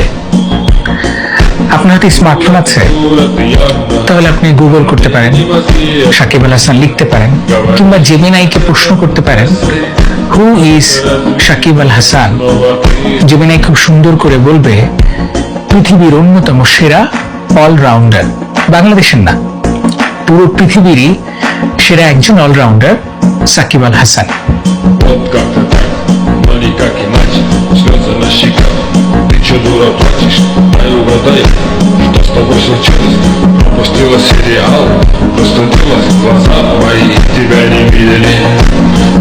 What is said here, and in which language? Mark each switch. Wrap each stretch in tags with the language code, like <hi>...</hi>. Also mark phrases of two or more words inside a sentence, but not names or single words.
<bn>আপনার হাতে স্মার্টফোন আছে, তাহলে আপনি গুগল করতে পারেন, সাকিব আল হাসান লিখতে পারেন, কিংবা জেমিনাইকে প্রশ্ন করতে পারেন</bn> <en>who is</en> <bn>সাকিব আল হাসান। জেমিনাই খুব সুন্দর করে বলবে পৃথিবীর অন্যতম সেরা অলরাউন্ডার, বাংলাদেশের না, পুরো পৃথিবীরই সেরা একজন অলরাউন্ডার সাকিব আল হাসান।</bn> <ru>Дура плачешь, дай угадай, что с тобой случилось. Пропустила сериал, простудилась, глаза твои тебя не видели.</ru>